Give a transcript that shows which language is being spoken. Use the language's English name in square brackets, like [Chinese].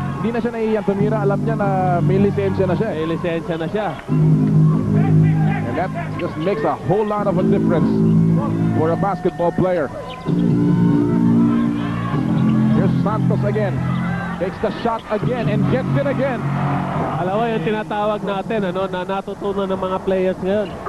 [Filipino] Hindi na siya nahihiyang tumira. Alam niya na may lisensya na siya. May lisensya na siya. [English] And that just makes a whole lot of a difference for a basketball player. Here's Santos again. Takes the shot again and gets it again. [Filipino] Alam mo yung tinatawag natin, na natutunan ng mga players ngayon.